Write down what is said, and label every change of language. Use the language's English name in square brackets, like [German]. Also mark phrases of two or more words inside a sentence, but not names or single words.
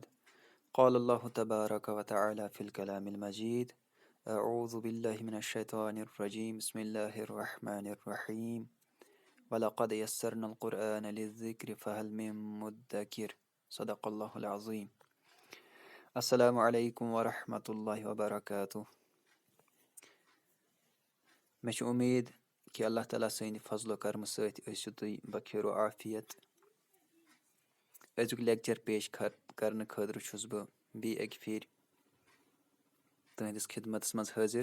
[Arabic] قال الله تبارك وتعالى في الكلام المجيد: أعوذ بالله من الشيطان الرجيم بسم الله الرحمن الرحيم ولقد يسرنا القرآن للذكر فهل من مدكر صدق الله العظيم. السلام عليكم ورحمة الله وبركاته. [Kashmiri] مےٚ چھِ اُمید کہِ اللہ تعالیٰ سٕنٛدِ فضلو کرمہٕ سۭتۍ ٲسِو تُہۍ بخیر و عافیت. أزیُک لیکچر پیش کرنہٕ خٲطرٕ چھُس بہٕ بیٚیہِ اَکہِ پھِرِ تُہنٛدِس خدمتس منٛز حٲضِر.